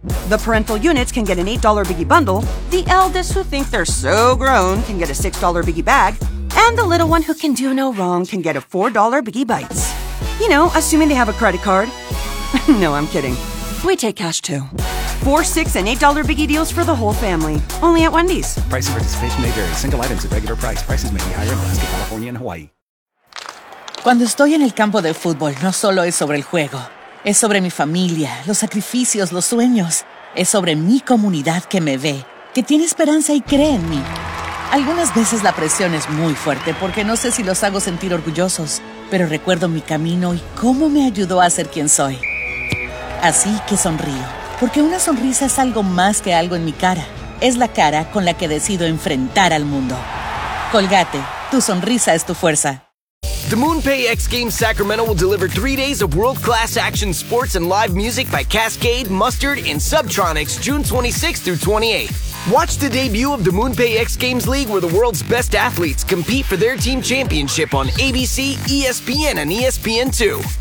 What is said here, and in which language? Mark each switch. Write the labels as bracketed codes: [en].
[en] The parental units can get an $8 biggie bundle, the eldest who think they're so grown can get a $6 biggie bag, and the little one who can do no wrong can get a $4 biggie bites. You know, assuming they have a credit card. No, I'm kidding. We take cash too. $4, $6, and $8 biggie deals for the whole family. Only at Wendy's. Price and participation may vary. Single items at regular price. Prices may be higher in Alaska, California, and Hawaii. [es] Cuando estoy en el campo de fútbol, no solo es sobre el juego. Es sobre mi familia, los sacrificios, los sueños. Es sobre mi comunidad que me ve, que tiene esperanza y cree en mí. Algunas veces la presión es muy fuerte porque no sé si los hago sentir orgullosos, pero recuerdo mi camino y cómo me ayudó a ser quien soy. Así que sonrío, porque una sonrisa es algo más que algo en mi cara. Es la cara con la que decido enfrentar al mundo. Colgate, tu sonrisa es tu fuerza. [en] The MoonPay X Games Sacramento will deliver 3 days of world-class action sports and live music by Cascade, Mustard, and Subtronics June 26th through 28th. Watch the debut of the MoonPay X Games League where the world's best athletes compete for their team championship on ABC, ESPN, and ESPN2.